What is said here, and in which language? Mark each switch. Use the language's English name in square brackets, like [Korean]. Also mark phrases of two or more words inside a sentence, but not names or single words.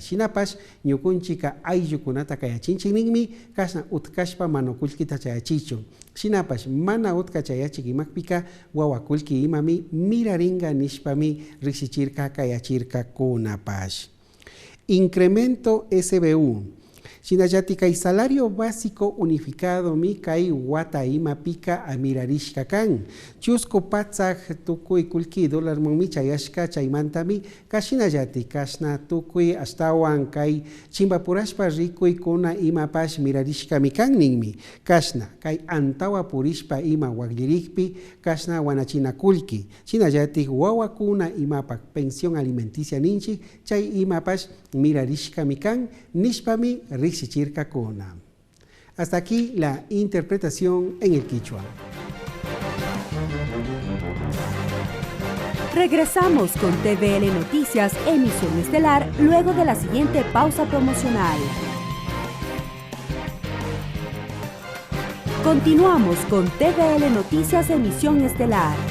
[Quechua] Shinapash ñukunchika ayllukunata kayachinchikninmi kasna utkashpa manokulkita chayachichun. Shinapash mana utka chayachik imakpika wawakulki imami miraringa nishpami riksichirka kayachirka kunapash. Incremento SBU. Shinallati kay [Spanish] salario básico unificado [Quechua] mi kay wata imapika amirarishka kan. Chusco patzak tukuy kulki dólar mumi chayashka chaymantami kashinallati kasna tukuy astawan kay chimbapurashpa rikuy kuna imapash mirarishka mi kan ninmi. Kasna kay antawa purishpa ima waglirikpi kasna wanachina kulki. Shinallati wawakuna imapak [Spanish] pensión alimenticia [Quechua] ninchi chay imapash mirarishka mi kan nishpami riksichirkakuna. [Spanish] Hasta aquí la interpretación en el quichua. Regresamos con TVL Noticias, emisión estelar, luego de la siguiente pausa promocional. Continuamos con TVL Noticias, emisión estelar.